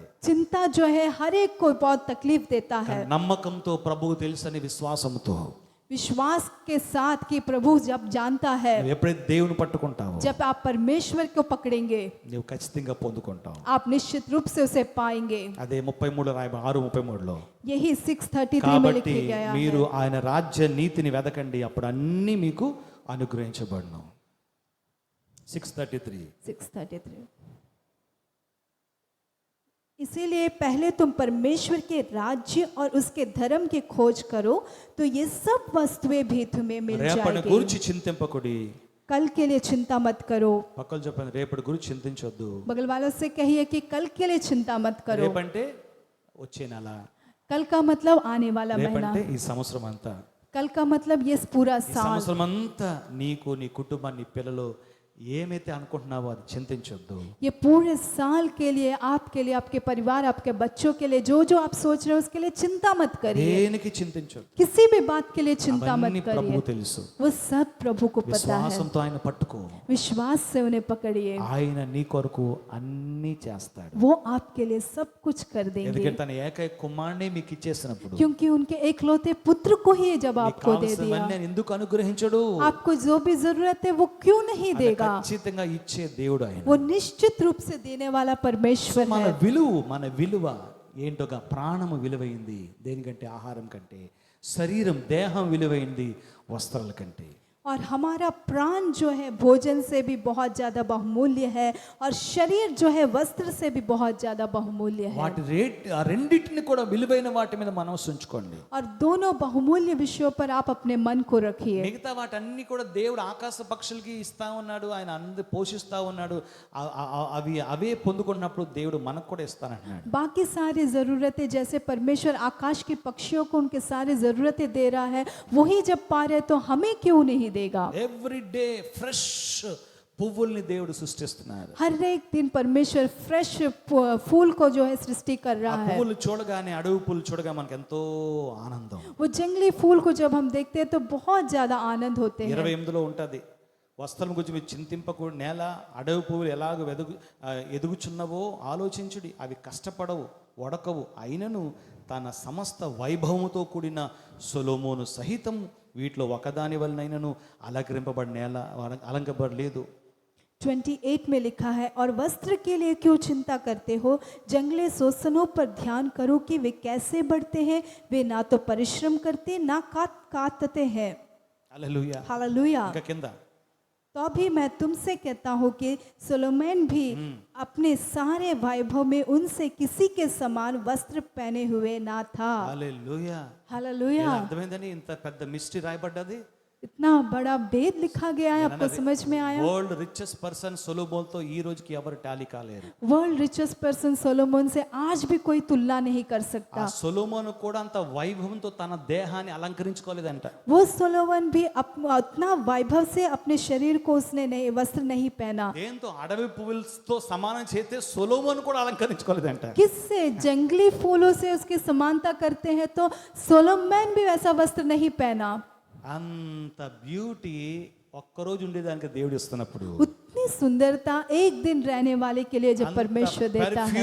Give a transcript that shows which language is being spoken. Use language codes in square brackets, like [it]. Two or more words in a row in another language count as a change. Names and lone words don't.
[hi] चिंता जो है हर एक को बहुत तकलीफ देता है। [te] నమ్మకంతో ప్రభువు తెలుసని విశ్వాసంతో [hi] विश्वास के साथ कि प्रभु जब जानता है, [te] నువ్వు ఎప్పుడైతే దేవుని పట్టుకుంటావో [hi] जब आप परमेश्वर को पकड़ेंगे, [te] నువ్వు ఖచ్చితంగా పొందుకుంటావు. [hi] आप निश्चित रूप से उसे पाएंगे। [te] అదే 33 6:33లో. [hi] यही 6:33 में [te] కాబట్టి [hi] लिखा गया [te] మీరు [hi] है। [te] ఆయన రాజ్య నీతిని వెదకండి, అప్పుడు అన్నీ మీకు అనుగ్రహించబడును. 6:33. [hi] 6:33 इसीलिए पहले तुम परमेश्वर के राज्य और उसके धर्म की खोज करो, तो ये सब वस्तुएं भी तुम्हें मिल [te] రేపటి [hi] जाएगी। [te] గురించి చింతింపకుడి. [hi] कल के लिए चिंता मत करो। [te] పక్కలు చెప్పండి, రేపటి గురించి చింతించొద్దు. [hi] बगल वालों से कहिए कि कल के लिए चिंता मत करो। [te] రేపంటే వచ్చే నెల, [hi] कल का मतलब आने वाला महीना, [te] రేపంటే ఈ సంవత్సరం అంతా. [hi] कल का मतलब ये पूरा [te] ఈ [hi] साल। [te] సంవత్సరం అంతా నీకు, నీ కుటుంబాన్ని, నీ పిల్లలు ఏమైతే అనుకుంటున్నావో అది చింతించొద్దు. [hi] ये पूरे साल के लिए, आपके लिए, आपके परिवार, आपके बच्चों के लिए, जो जो आप सोच रहे हो उसके लिए चिंता मत करिए। [te] దేనికి చింతించొద్దు. [hi] किसी भी बात के लिए चिंता [te] అవన్నీ [hi] मत [te] ప్రభువు [hi] करिए, [te] తెలుసు. [hi] वो सब प्रभु को पता है। [te] విశ్వాసంతో ఆయన పట్టుకో, [hi] विश्वास से उन्हें पकड़िए, [te] ఆయన నీ కొరకు అన్నీ చేస్తాడు. [hi] वो आपके लिए सब कुछ कर देंगे, [te] ఎందుకంటే తన ఏకైక కుమారుడే మీకు ఇచ్చేసినప్పుడు [hi] क्योंकि उनके एकलौते पुत्र को ही जब [te] నీకు [hi] आपको दे दिया, [te] కావాల్సినవన్నీ ఆయన ఎందుకు అనుగ్రహించడు? [hi] आपको जो भी जरूरत है वो क्यों नहीं [te] ఆయన [hi] देगा? [te] ఖచ్చితంగా ఇచ్చే దేవుడు ఆయన. [hi] वो निश्चित रूप से देने वाला परमेश्वर [te] మన [hi] है। [te] విలువ ఏంటోగా, ప్రాణము విలువైంది దేనికంటే, ఆహారం కంటే. శరీరం, దేహం విలువైంది వస్త్రాల కంటే. [hi] और हमारा प्राण जो है भोजन से भी बहुत ज्यादा बहुमूल्य है, और शरीर जो है वस्त्र से भी बहुत ज्यादा बहुमूल्य है। [te] వాటి ఆ రెండింటిని కూడా విలువైన వాటి మీద మనసు ఉంచుకోండి. [hi] और दोनों बहुमूल्य विषयों पर आप अपने मन को रखिए। [te] మిగతా వాటన్ని కూడా దేవుడు ఆకాశ పక్షులకి ఇస్తా ఉన్నాడు, ఆయన అందరు పోషిస్తా ఉన్నాడు. అవే పొందుకున్నప్పుడు దేవుడు మనకు కూడా ఇస్తానంటున్నాడు. [hi] बाकी सारी जरूरतें, जैसे परमेश्वर आकाश के पक्षियों को उनके सारी जरूरतें दे रहा है, वही जब पा रहे तो हमें क्यों नहीं देगा? [en] every day fresh [te] పువ్వుల్ని దేవుడు సృష్టిస్తున్నారు. [hi] हर एक दिन परमेश्वर फ्रेश फूल को जो है सृष्टि कर [te] ఆ [hi] रहा है। [te] పువ్వులు చూడగానే, అడవి పువ్వులు చూడగా మనకు ఎంతో ఆనందం. [hi] वो जंगली फूल को जब हम देखते हैं तो बहुत ज्यादा आनंद होते हैं। [te] 28లో ఉంటది, వస్త్రం గురించి మీరు చింతింపకూడదు, నేల అడవి పువ్వులు ఎలాగ ఎదుగుచున్నవో ఆలోచించుడి, అవి కష్టపడవు, వడకవు, అయినను తన సమస్త వైభవముతో కూడిన సొలొమోను సహితం వీటిలో ఒకదాని వలనైనను అలంకరింపబడి నేల అలంకరింపబడలేదు. [hi] 28 में लिखा है, और वस्त्र के लिए क्यों चिंता करते हो? जंगली शोषणों पर ध्यान करो कि वे कैसे बढ़ते हैं, वे ना तो परिश्रम करते ना काटते हैं। [te] హల్లెలూయా. [hi] हालेलुया। [te] ఇంకా కింద, [hi] तो भी मैं तुमसे कहता हूँ कि सोलोमन भी अपने सारे वैभव में उनसे किसी के समान वस्त्र पहने हुए ना था। [te] హల్లెలూయా. [hi] हालेलुया। [te] అర్థమైందని ఇంత పెద్ద మిస్టరీ రాయబడ్డది. [hi] इतना बड़ा भेद लिखा गया है, आपको समझ में आया? [en] world richest person [te] సొలొమోన్తో ఈ రోజుకి ఎవరు టాలీ కాలేరు. [en] world richest person [hi] सोलोमन से आज भी कोई तुलना नहीं कर [te] ఆ [hi] सकता। [te] సొలొమోను కూడా అంత వైభవంతో తన దేహాన్ని అలంకరించుకోలేదంట. [hi] वो सोलोमन भी उतना वैभव से अपने शरीर को उसने नहीं वस्त्र नहीं पहना। [te] దేంతో అడవి పువ్వులతో సమానం చేస్తే సొలొమోను కూడా అలంకరించుకోలేదంట. [hi] किससे? जंगली फूलों से उसकी समानता करते हैं तो सोलोमन भी वैसा वस्त्र नहीं पहना। [te] అంత బ్యూటీ ఒక్కరోజు ఉండేదానికి దేవుడు ఇస్తున్నప్పుడు, [hi] उतनी इतनी सुंदरता एक दिन रहने वाले के लिए जब परमेश्वर देता है